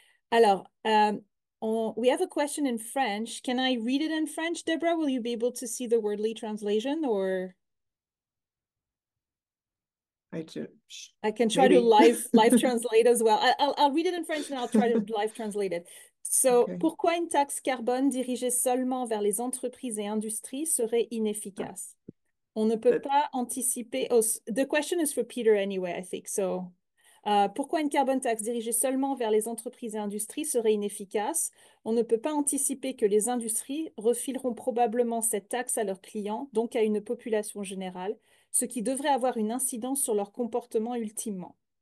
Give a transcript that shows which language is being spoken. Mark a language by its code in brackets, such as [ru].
[fr] Alors, [en] we have a question in French. Can I read it in French, Deborah? Will you be able to see the wordly translation, or? I can try to live translate as well. I'll read it in French and I'll try to live translate it. So, okay. [fr] Pourquoi une taxe carbone dirigée seulement vers les entreprises et industries serait inefficace? On ne peut pas anticiper. [en] Oh, the question is for Peter anyway, I think. [fr] So, pourquoi une carbone taxe dirigée seulement vers les entreprises et industries serait inefficace? On ne peut pas anticiper que les industries refileront probablement cette taxe à leurs clients, donc à une population générale, ce qui devrait avoir une incidence sur leur comportement ultimement.